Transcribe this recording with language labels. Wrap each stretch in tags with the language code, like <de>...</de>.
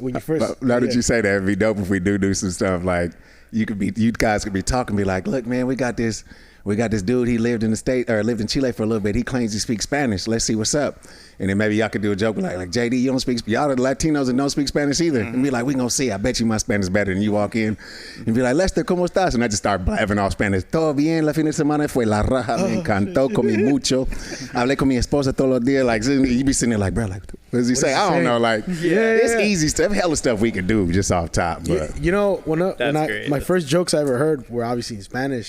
<en>now that you say that, it'd be dope if we do some stuff like you guys could be talking, be like, look, man, we got this dude. He lived in lived in Chile for a little bit. He claims he speaks Spanish. Let's see what's up. And then maybe y'all could do a joke like JD, you don't speak. Y'all are the Latinos and don't speak Spanish either. And be like, we gonna see. I bet you my Spanish is better. And you walk in and be like, Lester,</en> <es>¿cómo estás?</es> <en>And I just start blabbing off Spanish.</en> <es>Todo bien. La fin de semana fue la raja. Me encantó. Comí mucho. Hablé con mi esposa todos los días.</es> <en>Like you be sitting there like, bro, like what does he say? I don't know. Like it's easy stuff. Hella stuff we can do just off top. But you know my first jokes I ever heard were obviously in Spanish.</en>